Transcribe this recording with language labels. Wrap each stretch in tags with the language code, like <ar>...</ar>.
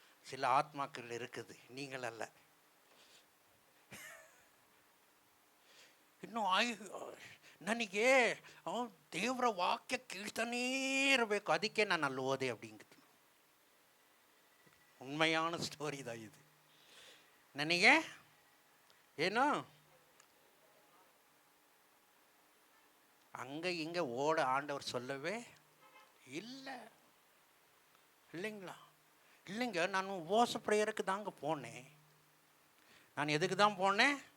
<ta>சில ஆத்மாக்கள் இருக்குது, நீங்கள் அல்ல.</ta> <kn>ಇನ್ನೂ ನನಗೆ ದೇವರ ವಾಕ್ಯ ಕೇಳ್ತಾನೇ ಇರಬೇಕು, ಅದಕ್ಕೆ ನಾನು ಅಲ್ಲಿ ಓದೆ</kn> <ta>அப்படிங்குது. உண்மையான ஸ்டோரி தான் இது. நினைங்க ஏன்னா அங்க இங்க ஓட ஆண்டவர் சொல்லவே இல்லை. இல்லைங்களா? இல்லைங்க, நான் உபவாச ப்ரேயருக்கு தாங்க போனேன். நான் எதுக்கு தான் போனேன்?</ta>